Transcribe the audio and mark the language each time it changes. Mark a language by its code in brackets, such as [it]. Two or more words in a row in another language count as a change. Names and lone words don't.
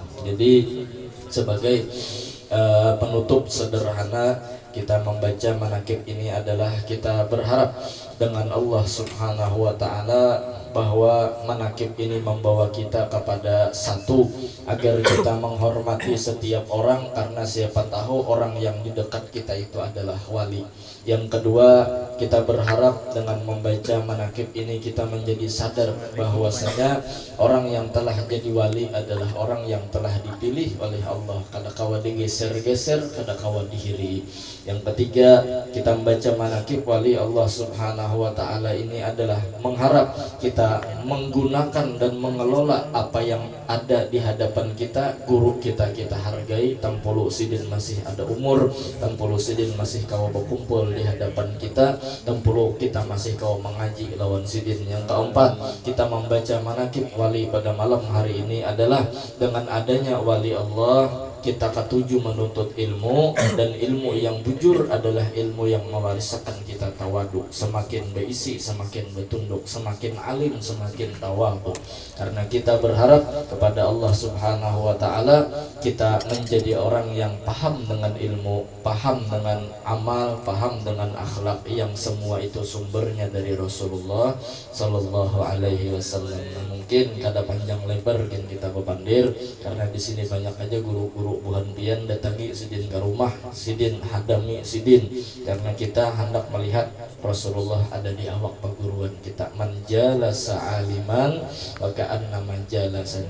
[id] Jadi sebagai penutup sederhana kita membaca manaqib ini adalah kita berharap dengan Allah [ar] سبحانه وتعالى [id] bahwa manaqib ini membawa kita kepada satu, agar kita menghormati setiap orang karena siapa tahu orang yang di dekat kita itu adalah wali. Yang kedua, kita berharap dengan membaca manaqib ini kita menjadi sadar bahwasanya orang yang telah jadi wali adalah orang yang telah dipilih oleh Allah. [bjn] Kada kawa digeser-geser, kada kawa dihiri. [id] Yang ketiga, kita membaca manaqib wali Allah [ar] سبحانه وتعالى [id] ini adalah mengharap kita menggunakan dan mengelola apa yang ada di hadapan kita. [bjn] Guru kita hargai, tampulu sidin masih ada umur, tampulu sidin masih kawa berkumpul di hadapan kita, tampulu kita masih kawa mengaji lawan sidin. [id] Yang keempat, kita membaca manaqib wali pada malam hari ini adalah dengan adanya wali Allah kita ketujuh menuntut ilmu, dan ilmu yang bujur adalah ilmu yang mewariskan kita tawadu. Semakin berisi semakin bertunduk, semakin alim semakin tawadu. Karena kita berharap kepada Allah [ar] سبحانه وتعالى [id] kita menjadi orang yang paham dengan ilmu, paham dengan amal, paham dengan akhlak, yang semua itu sumbernya dari Rasulullah [ar] صلى الله عليه وسلم. [bjn] Mungkin kada panjang lebar kita bepandir karena di sini banyak aja guru-guru buhan pian datangi sidin ke rumah, sidin hadami sidin, karena kita hendak melihat Rasulullah ada di awak perguruan kita. [ar] من جالس عالما فكأنما جالسني.